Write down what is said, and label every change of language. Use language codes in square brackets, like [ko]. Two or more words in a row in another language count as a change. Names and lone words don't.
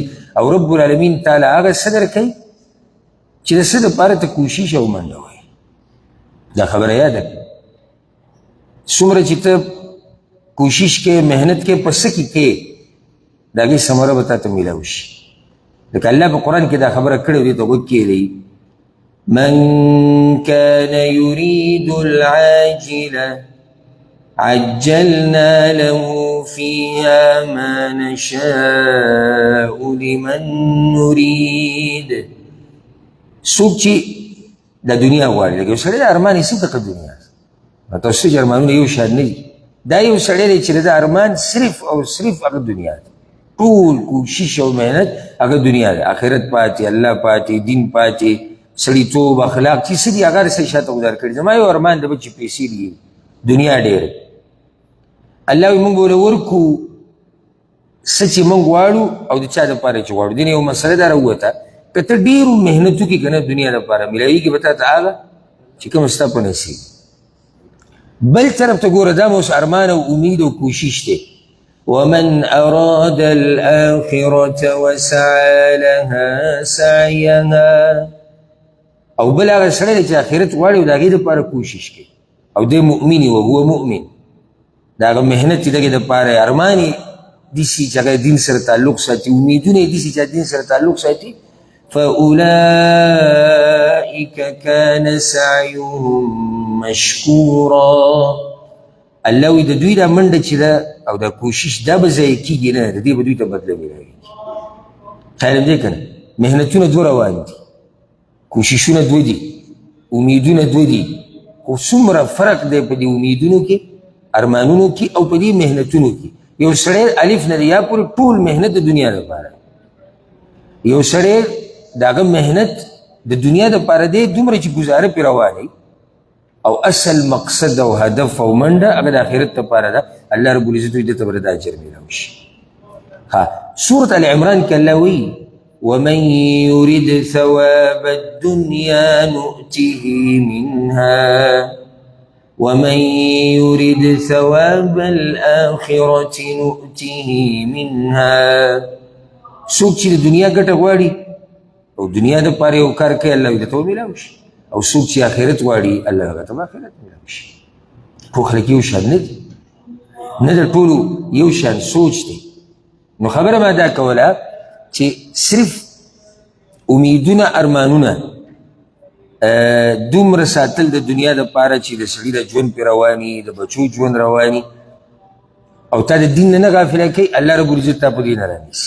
[ps] او [ar] رب العالمین [ps] تعالی هغه څه درکوي چې د څه دپاره ته کوشش او منډه وهي. دا خبره یاده کړه. څومره چې ته کوشش کې محنت کې په څه کې کې د هغې ثمره به تا ته میلاو شي. لکه الله په قرآن کې دا خبره کړې دې ته غوږ کېږدئ، [ar] من كان يريد العاجلة عجلنا له فيها ما نشاء لمن نريد. [ps] څوک چې د دنیا غواړي، لکه یو سړی د ارمان یې څه دغه دنیا، تاسو چې ارمانونه یو شان نه دي. دا یو سړی دی چې د ارمان صرف او صرف هغه دنیا ده، ټول کوشش او محنت هغه دنیا ده. آخرت پاتې، الله پاتې، دین پاتې، سړیتوب، اخلاق چې څه دي هغه هر څه شاته ګذار کړي. زما یو ارمان ده چې پیسې دي، دنیا ډېره. الله وایي موږ به ورکو څه چې موږ غواړو او د چا دپاره چې غواړو. دین یو مسله دا راووته، که ته ډېرو محنت وکړي که نه دنیا دپاره میلاویږي به تا ته هغه چې کوم ستا په نصیب. بل طرف ته ګوره دا مو اوس ارمان او امید او کوشش دی. [ar] ومن أراد الآخرة وسعى لها سعيها، [ps] او بل هغه سړی دی چې آخرت غواړي او د هغې دپاره کوشش کوي او دی مؤمن [ar] و هو مؤمن، [ps] د هغه محنت چې دغې دپاره ارمان یې داسې چې هغه دین سره تعلق ساتي، امیدونه یې داسې چې دین سره تعلق ساتي. [ar] فأولئك كان سعيهم مشكورا. [ps] الله وی د دوی دا منډه چې ده او دا کوشش دا به ضایع کېږي نه، د دې به دوی ته بدله میلاویږي. خیال دی که نه؟ محنتونه دوه روان دي، کوششونه دوه دي، امیدونه دوه دي، خو څومره فرق دی په دې امیدونو کې، ارمانونو کې او په دې محنتونو کې. یو سړی الف نه دی یا پورې ټول محنت د دنیا لپاره، یو سړی د هغه محنت د دنیا دپاره دی دومره چې ګزاره پرې روانوي او اصل مقصد او هدف او منډه هغه د آخرت دپاره ده. الله [ar] رب العزت [ps] وایي دته به د اجر میلاو شي. [ar] سورة آل عمران [ps] کې الله وایي [ar] ومن يرد ثواب الدنيا نؤته منها ومن يرد ثواب الآخرة نؤته منها. [ps] څوک چې د دنیا ګټه غواړي او دنیا دپاره یو کار کوي الله وایي دته به میلاو شي، او څوک چې آخرت غواړي الله هغه ته به آخرت میلاو شي. خو خلک یو شان نه دي، نه د ټولو یو شان سوچ دی. نو خبره ما دا کوله چې صرف امیدونه ارمانونه دومره ساتل د دنیا دپاره چې د سړي د ژوند پرې رواني، د بچو ژوند رواني، او تا د دین نه غافله کوي، الله [ar] رب العزت [ps] تا په دې نه رانیسي.